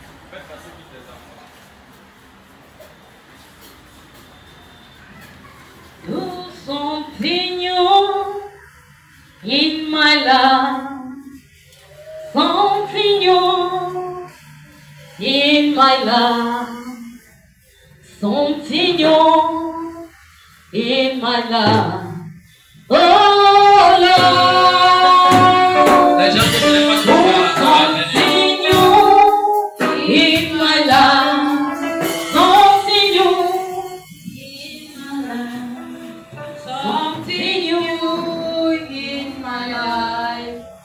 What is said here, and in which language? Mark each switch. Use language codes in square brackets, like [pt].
[fr] Faites passer vite les enfants. [en] Do something new in my life. Something new in my life. Something new in my life. Oh Lord. [fr] Les gens qui ne voulaient pas te voir, ça va venir. [en] Something new in my life. Something new in my life. Something new in my life.